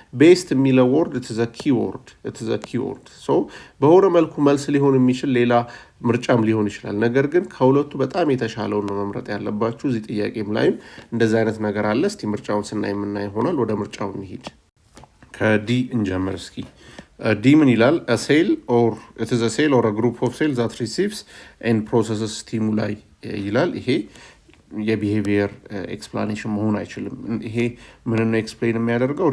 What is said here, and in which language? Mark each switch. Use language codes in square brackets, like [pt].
[am] ቤስት የሚለው ወርድ [en] it is a keyword. [am] በሆነ መልኩ መልስ ሊሆን የሚችል ሌላ ምርጫም ሊሆን ይችላል። ነገር ግን ከሁለቱ በጣም የተሻለውን ነው መምረጥ ያለባችሁ። እዚህ ጥያቄም ላይም እንደዚህ አይነት ነገር አለ። እስቲ ምርጫውን ስናይ የምናይ ይሆናል። ወደ ምርጫው እንሂድ። ከዲ እንጀምር እስኪ። ዲ ምን ይላል? [en] it is a cell or a group of cells that receives and processes stimuli [am] ይላል። ይሄ የቢሄቪየር ኤክስፕላኔሽን መሆን አይችልም። ይሄ ምን ነው ኤክስፕሌን የሚያደርገው?